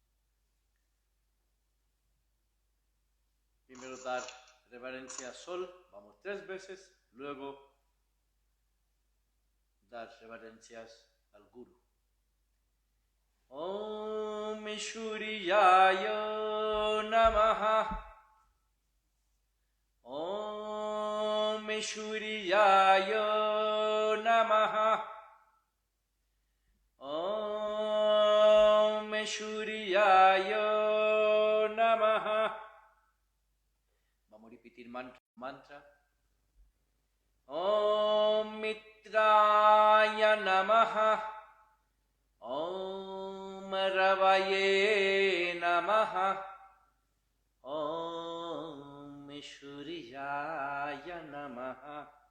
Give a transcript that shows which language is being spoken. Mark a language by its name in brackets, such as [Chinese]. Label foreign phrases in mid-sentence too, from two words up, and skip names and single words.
[Spanish] Primero dar reverencia al sol, vamos 3 veces, luego dar reverencias al Guru. [Sanskrit] ॐ सूर्याय नमः. ॐ सूर्याय नमः. ॐ सूर्याय नमः. [Spanish] Vamos a repetir mantra. [Sanskrit] ॐ मित्राय नमः. ॐ रवये नमः. ॐ सूर्याय नमः.